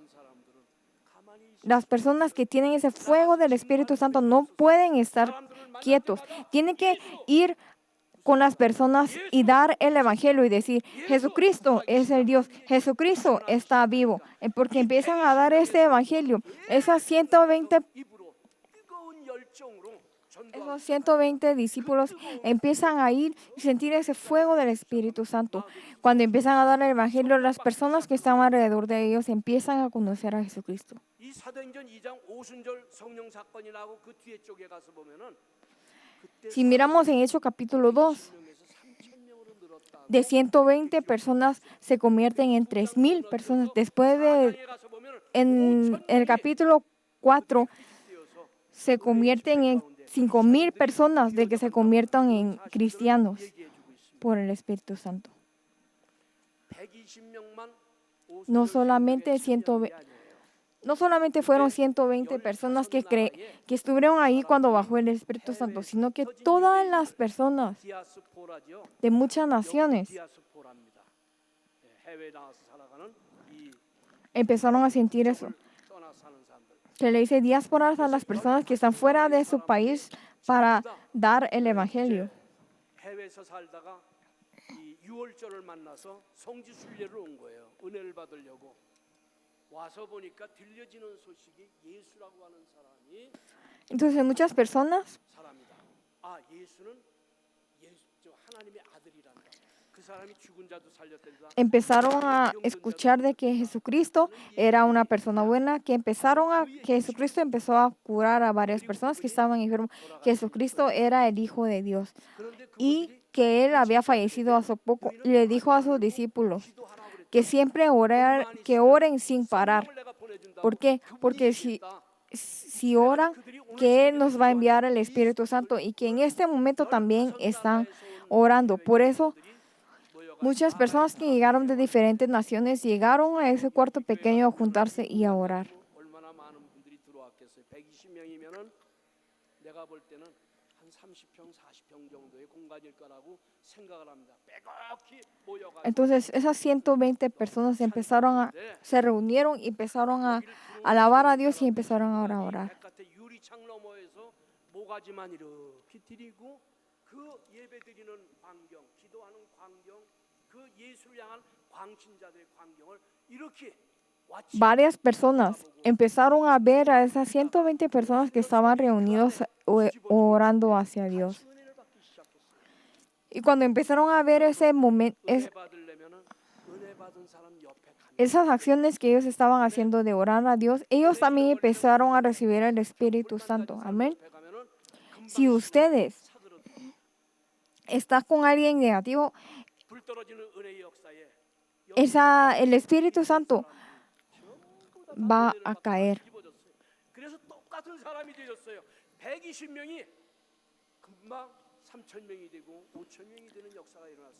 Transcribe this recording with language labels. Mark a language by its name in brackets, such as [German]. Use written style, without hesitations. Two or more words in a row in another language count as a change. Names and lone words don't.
[Spanish] Las personas que tienen ese fuego del Espíritu Santo no pueden estar quietos. Tienen que ir con las personas y dar el evangelio y decir, Jesucristo es el Dios, Jesucristo está vivo. Porque empiezan a dar este evangelio. Esas 120 [Korean] 입으로 뜨거운 열정으로 [Spanish] Esos 120 discípulos empiezan a ir y sentir ese fuego del Espíritu Santo. Cuando empiezan a dar el Evangelio, las personas que están alrededor de ellos empiezan a conocer a Jesucristo. [Korean] 이 사도행전 2장 오순절 성령 사건이 나고 그 뒤에 쪽에 가서 보면은 그때 [Spanish] Si miramos en Hechos capítulo 2, [Korean] 3,000명에서 3,000명으로 늘었다. [Spanish] de 120 personas se convierten en 3,000 personas. Después de, [Korean] 사장에 가서 보면은 [Spanish] en el capítulo 4, [Korean] 되어서 [Spanish] se convierten en 5,000 personas de que se conviertan en cristianos [Korean] 얘기해 주고 있습니다. [Spanish] por el Espíritu Santo. [Korean] 120명만 [Spanish] No solamente 120. No solamente fueron 120 personas que estuvieron ahí cuando bajó el Espíritu Santo, sino que todas las personas [Korean] 디아스포라죠. [Spanish] de muchas naciones [Korean] 디아스포라입니다. 해외 나와서 살아가는 이 [Spanish] empezaron a sentir eso. [Korean] 떠나 사는 사람들. [Spanish] Se le dice diásporas a las personas que están fuera de su país para dar el Evangelio. [Korean] 해외에서 살다가 이 6월절을 만나서 성지 순례를 온 거예요. 은혜를 받으려고. 와서 보니까 들려지는 소식이 예수라고 하는 사람이 [Spanish] Entonces muchas personas [Korean] 사람이다. 아, 예수는 하나님의 아들이란다. 그 사람이 죽은 자도 살렸다. [Spanish] empezaron a escuchar de que Jesucristo era una persona buena, que Jesucristo empezó a curar a varias personas que estaban enfermos, que Jesucristo era el Hijo de Dios y que él había fallecido hace poco. Y le dijo a sus discípulos que siempre oren sin parar. ¿Por qué? Porque si oran, que Él nos va a enviar el Espíritu Santo y que en este momento también están orando. Por eso, muchas personas que llegaron de diferentes naciones llegaron a ese cuarto pequeño a juntarse y a orar. [Korean] 얼마나 많은 분들이 들어왔겠어요. 120명이면은 내가 볼 때는 한 30평, 40평 정도의 공간일 거라고 생각을 합니다. 빼곡히 모여가지고 [Spanish] Entonces, esas 120 personas se reunieron y empezaron a alabar a Dios y empezaron ahora a orar. [Korean] 바깥에 유리창 너머에서 모가지만 이렇게 드리고 그 예배드리는 광경, 기도하는 광경, 그 예수를 향한 광신자들의 광경을 이렇게 [Spanish] Varias personas empezaron a ver a esas 120 personas que estaban reunidos orando hacia Dios. [Korean] 은혜를 받기 시작했어요. [Spanish] Y cuando empezaron a ver ese momento, [Korean] 은혜 받으려면은 은혜 받은 사람 옆에 가면 [Spanish] esas acciones que ellos estaban haciendo de orar a Dios, ellos también empezaron a recibir el Espíritu Santo. Amén. [Korean] 옆에 가면은 [Spanish] Si ustedes están con alguien negativo, [Korean] 불 떨어지는 은혜의 역사에 [Spanish] el Espíritu Santo va a caer. [Korean] 입어졌어요. 그래서 똑같은 사람이 되었어요. 120명이 금방 3,000명이 되고 5,000명이 되는 역사가 일어났어요.